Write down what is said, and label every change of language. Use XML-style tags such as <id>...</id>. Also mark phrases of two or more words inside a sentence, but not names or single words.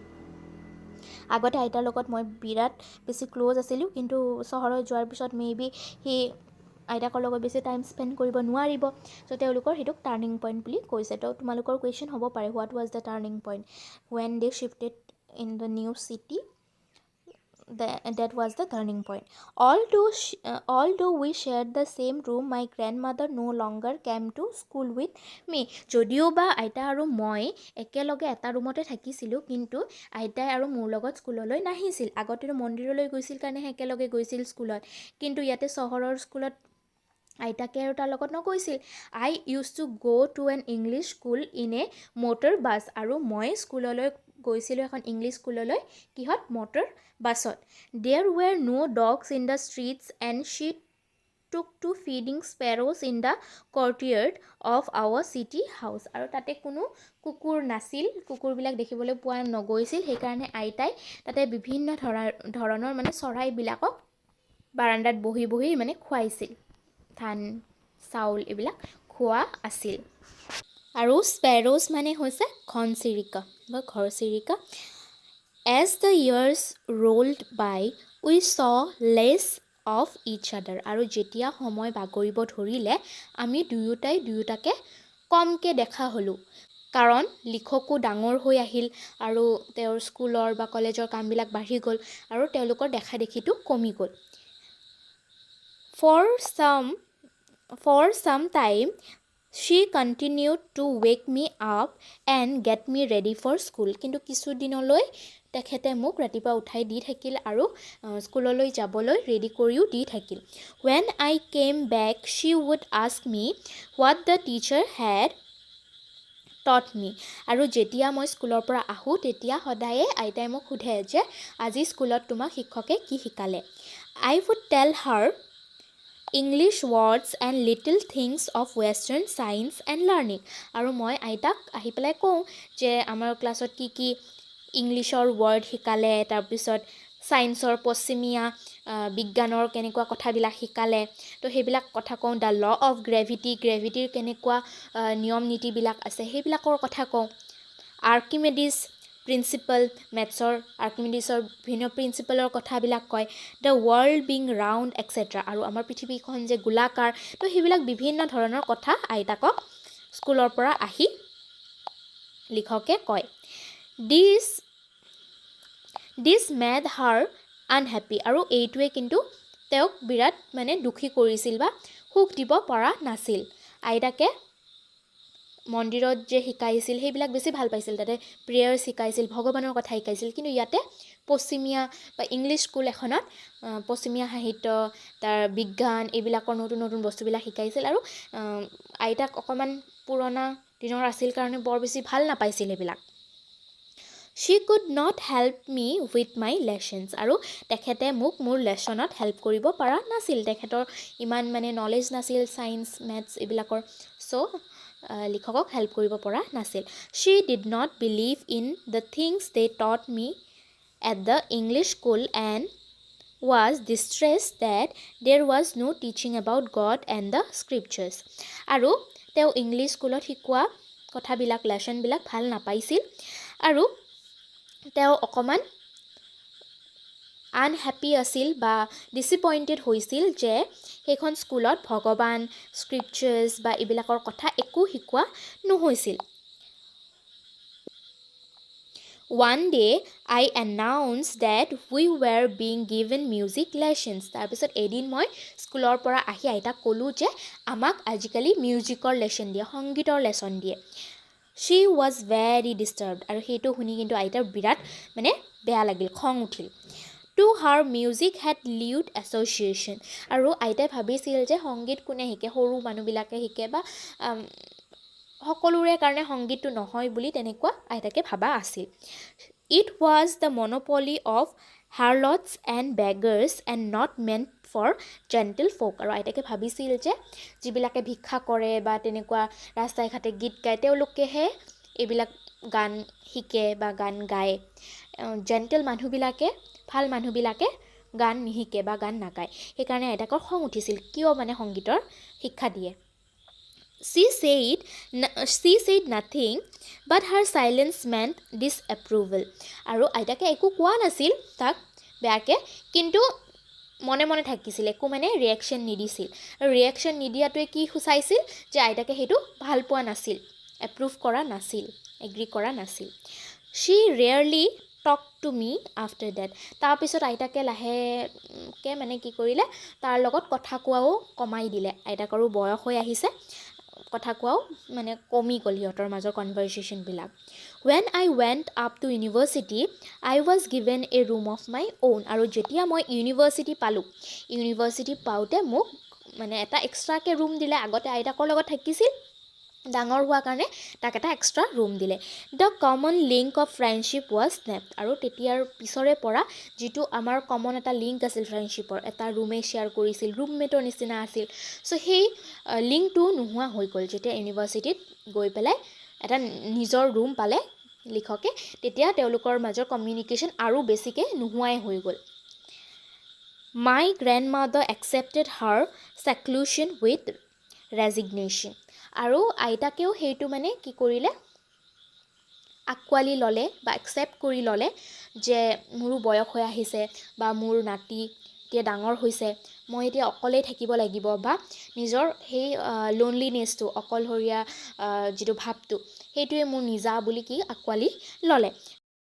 <as>আগতে আইতাৰ লগত মই বিৰাট বেছি ক্ল'জ আছিলোঁ, কিন্তু চহৰত যোৱাৰ পিছত মেবি সি আইতাকৰ লগত বেছি</as> <en>time spend</en> <as>কৰিব নোৱাৰিব, চ' তেওঁলোকৰ সেইটোক</as> <en>turning point</en> <as>বুলি কৈছে. তো তোমালোকৰ কুৱেশ্যন হ'ব পাৰে,</as> <en>what was the turning point when they shifted in the new city? That was the turning point. Although we shared the same room, my grandmother no longer came to school with me.</en> <as>যদিও বা আইতা আৰু মই একেলগে এটা ৰুমতে থাকিছিলোঁ, কিন্তু আইতাই আৰু মোৰ লগত স্কুললৈ নাহিছিল. আগতেতো মন্দিৰলৈ গৈছিল কাৰণেহে একেলগে গৈছিল স্কুলত, কিন্তু ইয়াতে চহৰৰ স্কুলত আইতাকে আৰু তাৰ লগত নগৈছিল.</as> <en>I used to go to an English school in a motor bus.</en> <as>আৰু মই স্কুললৈ গৈছিলোঁ এখন ইংলিছ স্কুললৈ কিহত, মটৰ বাছত.</as> <en>There were no dogs in the streets and she took to feeding sparrows in the courtyard of our city house.</en> <as>আৰু তাতে কোনো কুকুৰ নাছিল, কুকুৰবিলাক দেখিবলৈ পোৱা নগৈছিল, সেইকাৰণে আইতাই তাতে বিভিন্ন ধৰণৰ মানে চৰাইবিলাকক বাৰাণ্ডাত বহি বহি মানে খুৱাইছিল, ধান চাউল এইবিলাক খোৱা আছিল. আৰু স্পেৰ'জ মানে হৈছে ঘনচিৰিকা বা ঘৰচিৰিকা.</as> <en>As the years rolled by, we saw less of each other.</en> <as>আৰু যেতিয়া সময় বাগৰিব ধৰিলে, আমি দুয়োটাকে কমকৈ দেখা হ'লোঁ, কাৰণ লিখকো ডাঙৰ হৈ আহিল আৰু তেওঁৰ স্কুলৰ বা কলেজৰ কামবিলাক বাঢ়ি গ'ল আৰু তেওঁলোকৰ দেখা দেখিটো কমি গ'ল.</as> <en>For some time She continued to wake me up and get me ready for school.</en> <as>কিন্তু কিছুদিনলৈ তেখেতে মোক ৰাতিপুৱা উঠাই দি থাকিল আৰু স্কুললৈ যাবলৈ ৰেডি কৰিও দি থাকিল.</as> <en>When I came back, she would ask me what the teacher had taught me.</en> <as>আৰু যেতিয়া মই স্কুলৰ পৰা আহোঁ তেতিয়া সদায়ে আইতাই মোক সোধে যে আজি স্কুলত তোমাক শিক্ষকে কি শিকালে.</as> <en>I would tell her English words and little things of Western science and learning.</en> <as>আৰু মই আইতাক আহি পেলাই কওঁ যে আমাৰ ক্লাছত কি কি ইংলিছৰ ৱৰ্ড শিকালে, তাৰপিছত ছায়েন্সৰ পশ্চিমীয়া বিজ্ঞানৰ কেনেকুৱা কথাবিলাক শিকালে. তো সেইবিলাক কথা কওঁ.</as> <en>the law of gravity</en> <as>কেনেকুৱা নিয়ম নীতিবিলাক আছে সেইবিলাকৰ কথা কওঁ.</as> <en>Archimedes principle,</en> <as>মেথছৰ আৰ্কিমেডিছৰ বিভিন্ন প্ৰিন্সিপালৰ কথাবিলাক কয়.</as> <en>the world being round etcetera,</en> <as>আৰু আমাৰ পৃথিৱীখন যে গোলাকাৰ. তো সেইবিলাক বিভিন্ন ধৰণৰ কথা আইতাকক স্কুলৰ পৰা আহি লিখকে কয়.</as> <en>This made her unhappy,</en> <as>আৰু এইটোৱে কিন্তু তেওঁক বিৰাট মানে দুখী কৰিছিল বা সুখ দিব পৰা নাছিল. আইতাকে মন্দিৰত যে শিকাইছিল সেইবিলাক বেছি ভাল পাইছিল. তাতে প্ৰেয়াৰ্ছ শিকাইছিল, ভগৱানৰ কথা শিকাইছিল. কিন্তু ইয়াতে পশ্চিমীয়া বা ইংলিছ স্কুল এখনত পশ্চিমীয়া সাহিত্য, তাৰ বিজ্ঞান এইবিলাকৰ নতুন নতুন বস্তুবিলাক শিকাইছিল. আৰু আইতাক অকণমান পুৰণা দিনৰ আছিল কাৰণে বৰ বেছি ভাল নাপাইছিল সেইবিলাক.</as> <en>She could not help me with my lessons,</en> <as>আৰু তেখেতে মোক মোৰ লেচনত হেল্প কৰিব পৰা নাছিল. তেখেতৰ ইমান মানে নলেজ নাছিল</as> <en>science maths</en> <as>এইবিলাকৰ. চ' লিখকক হেল্প কৰিব পৰা নাছিল.</as> <en>She did not believe in the things they taught me at the English school and was distressed that there was no teaching about God and the scriptures.</en> <as>আৰু তেওঁ ইংলিছ স্কুলত শিকোৱা কথাবিলাক লেচনবিলাক ভাল নাপাইছিল আৰু তেওঁ অকণমান আনহেপী আছিল বা ডিসএপইণ্টেড হৈছিল যে সেইখন স্কুলত ভগৱান, স্ক্ৰিপচাৰ্ছ বা এইবিলাকৰ কথা একো শিকোৱা নহৈছিল.</as> <en>One day I announced that we were being given music lessons.</en> <as>তাৰপিছত এদিন মই স্কুলৰ পৰা আহি আইতাক ক'লোঁ যে আমাক আজিকালি মিউজিকৰ লেচন দিয়ে, সংগীতৰ লেচন দিয়ে.</as> <en>She was very disturbed,</en> <as>আৰু সেইটো শুনি কিন্তু আইতাৰ বিৰাট মানে বেয়া লাগিল, খং উঠিল.</as> <en>To her music had lewd association,</en> <as>আৰু আইতাই ভাবিছিল যে সংগীত কোনে শিকে, সৰু মানুহবিলাকে শিকে বা সকলোৰে কাৰণে সংগীতটো নহয় বুলি তেনেকুৱা আইতাকে ভাবা আছিল.</as> <en>It was the monopoly of harlots and beggars and not meant for gentle folk.</en> <as>আৰু আইতাকে ভাবিছিল যে যিবিলাকে ভিক্ষা কৰে বা তেনেকুৱা ৰাস্তাই ঘাটে গীত গায় তেওঁলোকেহে এইবিলাক গান শিকে বা গান গায়. জেণ্টেল মানুহবিলাকে, ভাল মানুহবিলাকে গান নিশিকে বা গান নাগায়. সেইকাৰণে আইতাকৰ খং উঠিছিল, কিয় মানে সংগীতৰ শিক্ষা দিয়ে.</as> <en>She said nothing, but her silence meant disapproval.</en> <as>আৰু আইতাকে একো কোৱা নাছিল তাক বেয়াকৈ, কিন্তু মনে মনে থাকিছিল, একো মানে ৰিয়েকশ্যন নিদিছিল. আৰু ৰিয়েকশ্যন নিদিয়াটোৱে কি সূচাইছিল যে আইতাকে সেইটো ভাল পোৱা নাছিল, এপ্ৰুভ কৰা নাছিল, এগ্ৰী কৰা নাছিল.</as> <en>She rarely talked to me after that.</en> <as>তাৰপিছত আইতাকে লাহেকৈ মানে কি কৰিলে, তাৰ লগত কথা কোৱাও কমাই দিলে. আইতাকৰো বয়স হৈ আহিছে, কথা কোৱাও মানে কমি গ'ল সিহঁতৰ মাজৰ কনভাৰ্চেশ্যনবিলাক.</as> <en>When I went up to university, I was given a room of my own.</en> <as>আৰু যেতিয়া মই ইউনিভাৰ্চিটি পালোঁ, ইউনিভাৰ্চিটি পাওঁতে মোক মানে এটা এক্সট্ৰাকৈ ৰুম দিলে. আগতে আইতাকৰ লগত থাকিছিল, ডাঙৰ হোৱাৰ কাৰণে তাক এটা</as> <en>extra room</en> <as>দিলে.</as> <en>the common link of friendship was snapped,</en> <as>আৰু তেতিয়াৰ পিছৰে পৰা যিটো আমাৰ কমন এটা লিংক আছিল ফ্ৰেণ্ডশ্বিপৰ, এটা ৰুমে শ্বেয়াৰ কৰিছিল, ৰুমমেটৰ নিচিনা আছিল. চ' সেই লিংকটো নোহোৱা হৈ গ'ল যেতিয়া ইউনিভাৰ্চিটিত গৈ পেলাই এটা নিজৰ ৰুম পালে লিখকে, তেতিয়া তেওঁলোকৰ মাজৰ কমিউনিকেশ্যন আৰু বেছিকৈ নোহোৱাই হৈ গ'ল.</as> <en>My grandmother accepted her seclusion with resignation.</en> <as>আৰু আইতাকেও সেইটো মানে কি কৰিলে, আঁকোৱালি ল'লে বা একচেপ্ট কৰি ল'লে যে মোৰো বয়স হৈ আহিছে বা মোৰ নাতি এতিয়া ডাঙৰ হৈছে, মই এতিয়া অকলেই থাকিব লাগিব বা নিজৰ সেই লোনলিনেছটো, অকলশৰীয়া যিটো ভাৱটো সেইটোৱে মোৰ নিজা বুলি কি আঁকোৱালি ল'লে.</as>